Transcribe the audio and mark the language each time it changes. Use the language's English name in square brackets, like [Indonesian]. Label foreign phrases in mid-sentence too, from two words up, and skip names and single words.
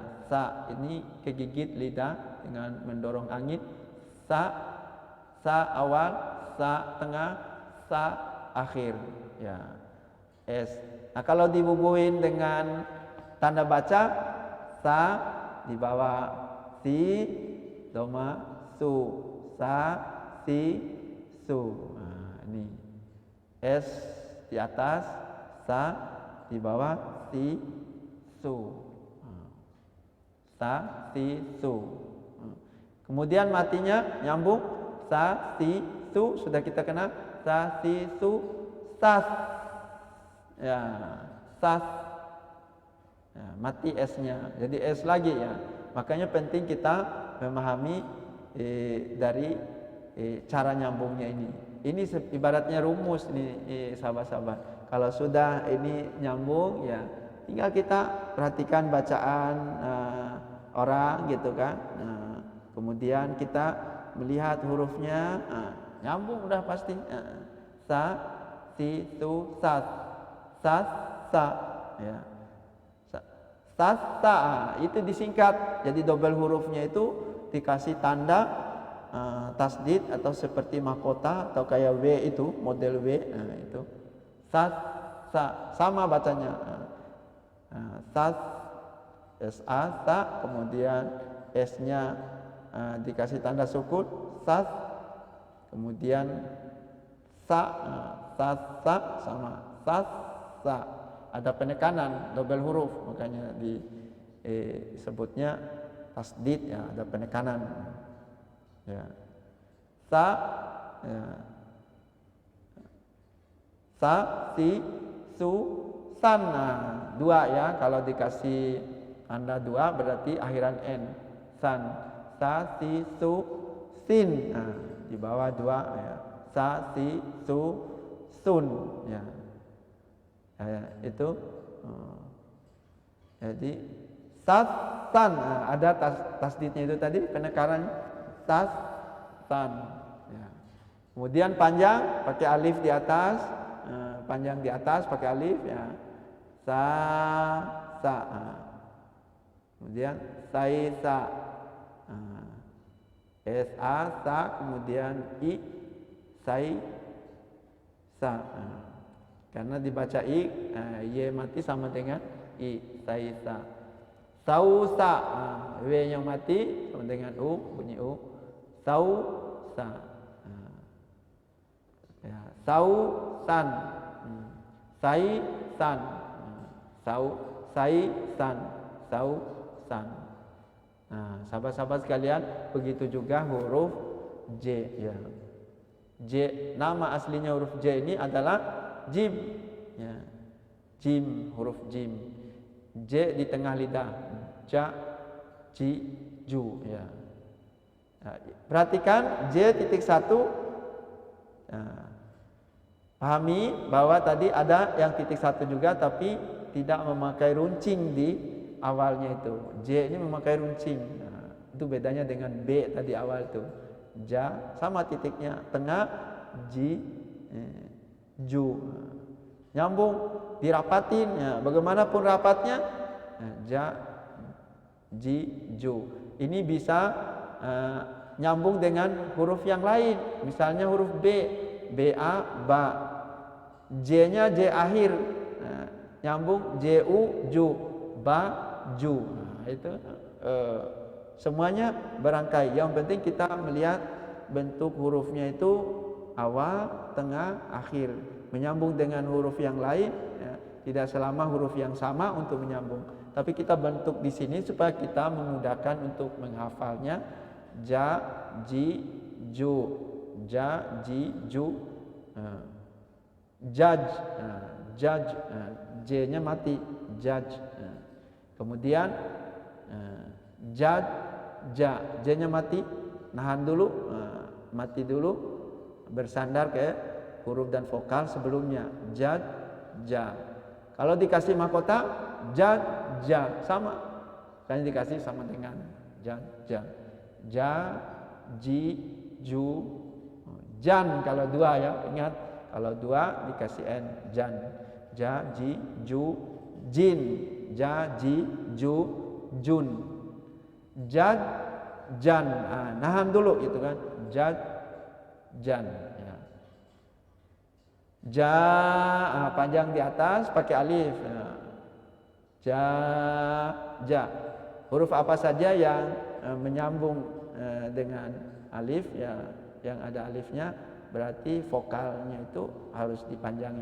[Indonesian] Sa ini kegigit lidah dengan mendorong angin. Sa awal, sa tengah, sa akhir ya. S. Nah kalau dibubuhin dengan tanda baca, sa di bawah, [Arabic] si, doma, su, sa, si, su. [Indonesian] Nah, ini S di atas, sa di bawah, [Arabic] si, su. Sa, si, su. [Indonesian] Kemudian matinya nyambung, [Arabic] sa, si, su, [Indonesian] sudah kita kenal. [Arabic] Sa, si, su, sas. Ya, sas. [Indonesian] Ya, mati S-nya. Jadi S lagi ya. Makanya penting kita memahami dari cara nyambungnya ini. Ini ibaratnya rumus nih sahabat-sahabat. Kalau sudah ini nyambung ya, tinggal kita perhatikan bacaan orang gitu kan. Kemudian kita melihat hurufnya, nyambung udah pasti. [Arabic] Sa, si, su, sas, sas, sa, [Indonesian] ya. Sasa itu disingkat, jadi double hurufnya itu dikasih tanda tasdid atau seperti mahkota atau kayak W itu, model W. Nah, itu sasa, sama bacanya. [Arabic] Sas, sa, sa, [Indonesian] kemudian S-nya dikasih tanda sukun, sas, kemudian sa, sasa, sama sasa. Ada penekanan double huruf, makanya disebutnya tasdid, ya, ada penekanan. Ya. [Arabic] Sa, ya. Sa, si, su, san. [Indonesian] Nah, dua ya, kalau dikasih tanda dua berarti akhiran n. [Arabic] San, sa, si, su, sin. [Indonesian] Nah, di bawah dua ya. [Arabic] Sa, si, su, sun. [Indonesian] Ya. Ya, itu jadi san, ada tasdidnya itu tadi, penekanan san. Ya. Kemudian panjang pakai alif di atas, panjang di atas pakai alif, ya. Sa. Kemudian sa. [Arabic] Sa, [Indonesian] kemudian i, sa. Karena dibaca i, y mati sama dengan i, sa. Sausa, w yang mati sama dengan u, bunyi u. [Arabic] Sausa. Ya, sausan. Sai-san. Sai-san. Sausan. [Indonesian] Nah, sahabat-sahabat sekalian, begitu juga huruf J, ya. J, nama aslinya huruf J ini adalah jim, ya. Jim, huruf jim. J di tengah lidah. [Arabic] Ja, ji, ju, [Indonesian] ya. Nah, perhatikan J.1. Nah, pahami bahwa tadi ada yang titik 1 juga, tapi tidak memakai runcing di awalnya itu. J ini memakai runcing. Nah, itu bedanya dengan B tadi awal itu. Ja sama titiknya tengah, ji, ju, nyambung, dirapatin, ya, bagaimanapun rapatnya, [Arabic] ja, ji, ju. [Indonesian] Ini bisa nyambung dengan huruf yang lain, misalnya huruf B, ba, ba, J-nya J akhir, nyambung ju, ju, ba, ju. Nah, itu semuanya berangkai. Yang penting kita melihat bentuk hurufnya itu awal, tengah, akhir, menyambung dengan huruf yang lain, ya. Tidak selama huruf yang sama untuk menyambung, tapi kita bentuk di sini supaya kita memudahkan untuk menghafalnya. [Arabic] Ja, ji, ju, ja, ji, ju, judge, judge, [Indonesian] J-nya mati, judge. Kemudian judge, ja, J-nya mati, nahan dulu, mati dulu, bersandar ke huruf dan vokal sebelumnya. [Arabic] Jad, ja. [Indonesian] Kalau dikasih mahkota, jad, ja, sama. Kan dikasih sama dengan jad, [Arabic] ja. Ja, ji, ju, jan. [Indonesian] Kalau dua, ya, ingat, kalau dua dikasih n, jan. [Arabic] Ja, ji, ju, jin. Ja, ji, ju, jun. Jad, jan. [Indonesian] Nahan dulu gitu kan. [Arabic] Jad, jan, ya. [Indonesian] Ja, panjang di atas pakai alif, ya. [Arabic] Ja, ja. [Indonesian] Huruf apa saja yang menyambung dengan alif, ya, yang ada alifnya, berarti vokalnya itu harus dipanjangi.